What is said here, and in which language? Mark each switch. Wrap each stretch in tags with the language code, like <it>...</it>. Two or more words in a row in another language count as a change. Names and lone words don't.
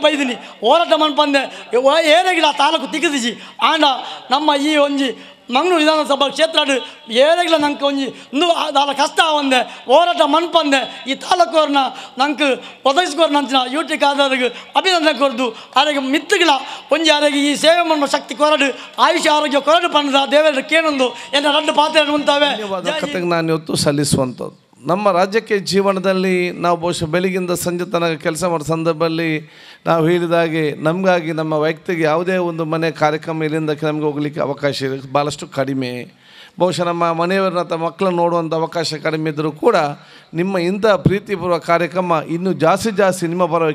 <tcy>ಬೈದಿನಿ ಹೋರಾಟ ಮನ್ಪಂದೆ ಏರೆಗಿಡ ಆ ತಾಲೂಕು ತಿಕ್ಕದಿಸಿ ಆಂಡ ನಮ್ಮ ಈ ಒಂಜಿ ಮಂಗಳೂರು ವಿಧಾನಸಭಾ ಕ್ಷೇತ್ರ ಏರೆಗಿಲ ನಂಗೆ ಒಂಜಿ ದಾಲ ಕಷ್ಟ ಒಂದೆ ಹೋರಾಟ ಮನ್ಪಂದೆ ಈ ತಾಲೂಕವ್ರನ್ನ ನಂಗೆ ಒದಗಿಸ್ಕೋರ್ ನಂಚಿನ UT ಖಾದರ್ಗೆ ಅಭಿನಂದನೆ ಕೊರದು ಅರೆಗೆ ಮಿತ್ತುಗಳ ಒಂಜಿ ಅರೆಗೆ ಈ ಸೇವೆ ಮಾಡುವ ಶಕ್ತಿ ಕೊರಡು ಆಯುಷ್ಯ ಆರೋಗ್ಯ ಕೊರಡು ಪಂಡದ ದೇವರ ಕೇಳೊಂದು ಎಲ್ಲ ರಡ್ಡು ಪಾತ್ರೆ ಉಂಟಾವೆ</tcy> <kn>ಕತೆಗೆ ನಾನು ಇವತ್ತು ಸಲ್ಲಿಸುವಂಥದ್ದು ನಮ್ಮ ರಾಜ್ಯಕ್ಕೆ ಜೀವನದಲ್ಲಿ ನಾವು ಬಹುಶಃ ಬೆಳಗಿಂದ ಸಂಜೆ ತನಕ ಕೆಲಸ ಮಾಡೋ ಸಂದರ್ಭದಲ್ಲಿ ನಾವು ಹೇಳಿದಾಗೆ ನಮಗಾಗಿ ನಮ್ಮ ವೈಯಕ್ತಿಕ ಯಾವುದೇ ಒಂದು ಮನೆ ಕಾರ್ಯಕ್ರಮ ಇಲ್ಲಿಂದ ನಮಗೆ ಹೋಗಲಿಕ್ಕೆ ಅವಕಾಶ ಇದೆ ಭಾಳಷ್ಟು ಕಡಿಮೆ ಬಹುಶಃ ನಮ್ಮ ಮನೆಯವರನ್ನ ಅಥವಾ ಮಕ್ಕಳನ್ನು ನೋಡುವಂಥ ಅವಕಾಶ ಕಡಿಮೆ ಇದ್ದರೂ ಕೂಡ ನಿಮ್ಮ ಇಂಥ ಪ್ರೀತಿಪೂರ್ವ ಕಾರ್ಯಕ್ರಮ ಇನ್ನೂ ಜಾಸ್ತಿ ನಿಮ್ಮ ಪರವಾಗಿ</kn>